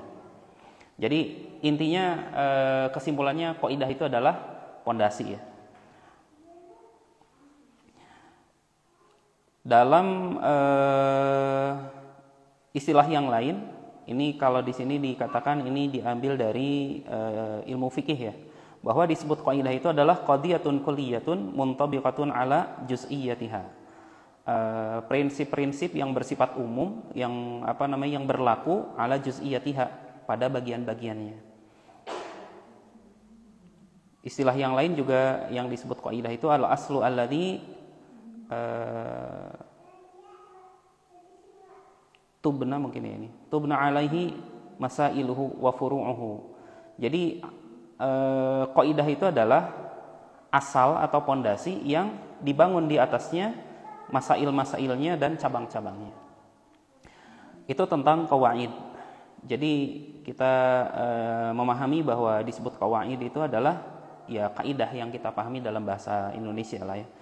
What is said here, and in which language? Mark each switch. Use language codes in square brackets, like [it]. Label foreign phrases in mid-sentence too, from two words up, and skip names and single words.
[id] Jadi intinya kesimpulannya qaidah itu adalah pondasi ya. Dalam istilah yang lain, ini kalau di sini dikatakan ini diambil dari ilmu fikih ya, bahwa disebut qaidah itu adalah [ar] قضية كلية منطبقة على جزئياتها. [id] Prinsip-prinsip yang bersifat umum, yang berlaku [ar] على جزئياتها, [id] pada bagian-bagiannya. Istilah yang lain juga yang disebut qaidah itu [ar] الأصل الذي تبنى, [id] mungkin ya ini [ar] تبنى عليه مسائله وفروعه. [id] Jadi qaidah itu adalah asal atau pondasi yang dibangun di atasnya masail-masailnya dan cabang-cabangnya. Itu tentang qawaid. Jadi kita memahami bahwa disebut qawaid itu adalah ya kaidah yang kita pahami dalam bahasa Indonesia lah ya.